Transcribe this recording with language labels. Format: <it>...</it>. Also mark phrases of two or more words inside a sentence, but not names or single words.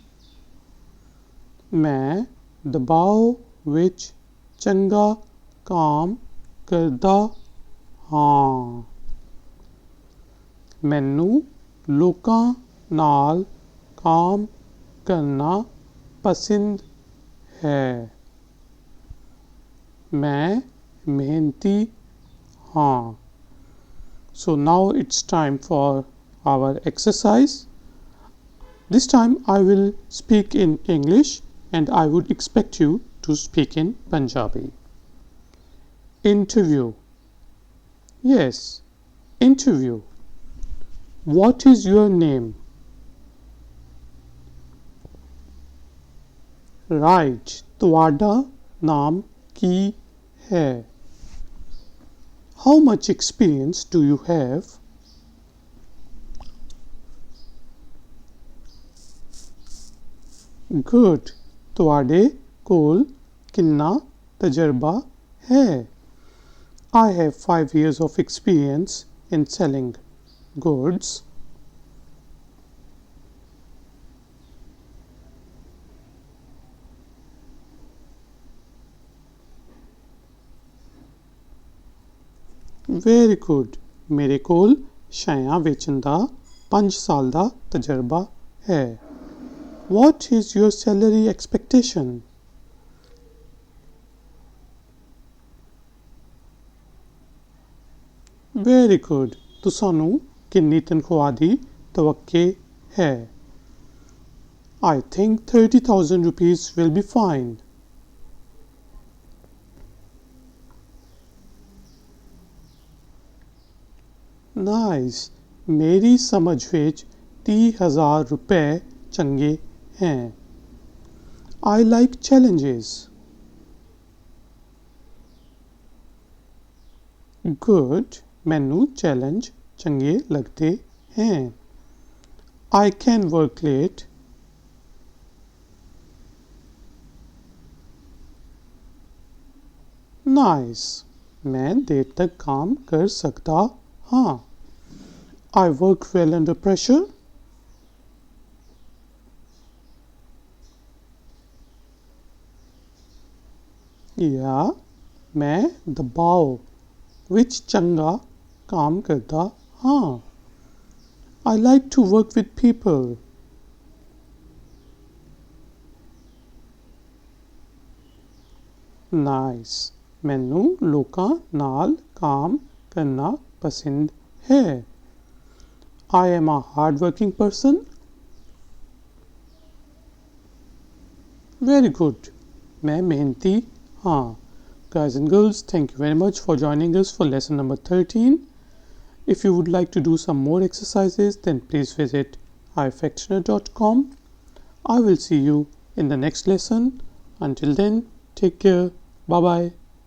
<pa>ਮੈਂ ਦਬਾਅ ਵਿੱਚ ਚੰਗਾ ਕੰਮ ਕਰਦਾ ਹਾਂ। ਮੈਨੂੰ ਲੋਕਾਂ ਨਾਲ ਕੰਮ ਕਰਨਾ ਪਸੰਦ ਹੈ। ਮੈਂ ਮਿਹਨਤੀ ਹਾਂ।</pa> <en>So now it's time for our exercise. This time I will speak in English and I would expect you to speak in Punjabi. Interview. Yes, interview. What is your name? Right.</en> <pa>ਤੁਹਾਡਾ ਨਾਮ ਕੀ ਹੈ?</pa> <en>How much experience do you have? Good.</en> <pa>ਤੁਹਾਡੇ ਕੋਲ ਕਿੰਨਾ ਤਜਰਬਾ ਹੈ?</pa> <en>I have 5 years of experience in selling goods. Very good.</en> <pa>ਮੇਰੇ ਕੋਲ ਸ਼ੈਆਂ ਵੇਚਣ ਦਾ 5 ਸਾਲ ਦਾ ਤਜਰਬਾ ਹੈ।</pa> <en>What is your salary expectation? Very good.</en> <pa>ਤੁਹਾਨੂੰ ਕਿੰਨੀ ਤਨਖਾਹ ਦੀ ਤਵੱਕੋ ਹੈ?</pa> <en>I think 30,000 rupees will be fine. Nice.</en> <pa>ਮੇਰੀ ਸਮਝ ਵਿੱਚ 30,000 ਰੁਪਏ ਚੰਗੇ ਹੈ।</pa> <en>I like challenges. Good.</en> <pa>ਮੈਨੂੰ ਚੈਲੰਜ ਚੰਗੇ ਲੱਗਦੇ ਹੈ।</pa> <en>I can work late. Nice.</en> <pa>ਮੈਂ ਦੇਰ ਤੱਕ ਕੰਮ ਕਰ ਸਕਦਾ ਹਾਂ।</pa> <en>I work well under pressure. Yeah,</en> <pa>ਮੈਂ ਦਬਾਅ ਵਿੱਚ ਚੰਗਾ ਕੰਮ ਕਰਦਾ ਹਾਂ।</pa> <en>I like to work with people. Nice.</en> <pa>ਮੈਨੂੰ ਲੋਕਾਂ ਨਾਲ ਕੰਮ ਕਰਨਾ ਪਸੰਦ ਹੈ।</pa> <en>I am a hard-working person. Very good.</en> <pa>ਮੈਂ ਮਿਹਨਤੀ ਹਾਂ.</pa> <en>Guys and girls, thank you very much for joining us for lesson number 13. If you would like to do some more exercises, then please visit ifactioner.com. I will see you in the next lesson. Until then, take care. Bye-bye.</en>